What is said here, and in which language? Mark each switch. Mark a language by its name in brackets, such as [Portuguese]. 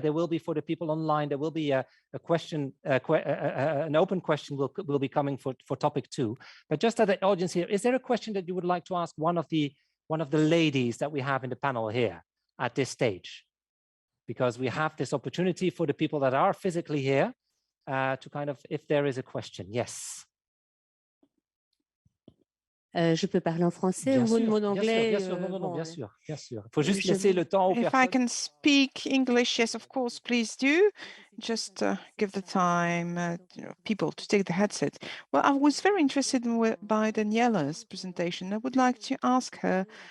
[English] There will be, for the people online, there will be a question, an open question will be coming for topic 2. But just at the audience here, is there a question that you would like to ask one of the ladies that we have in the panel here at this stage? Because we have this opportunity for the people that are physically here to kind of, if there is a question. Yes. [French] Je peux parler en français ou en anglais? Bien sûr. Faut juste laisser le temps aux personnes. [English] If I can speak English, yes, of course, please do. Just give the time people to take the headset. Well, I was very interested by Daniela's presentation. I would like to ask her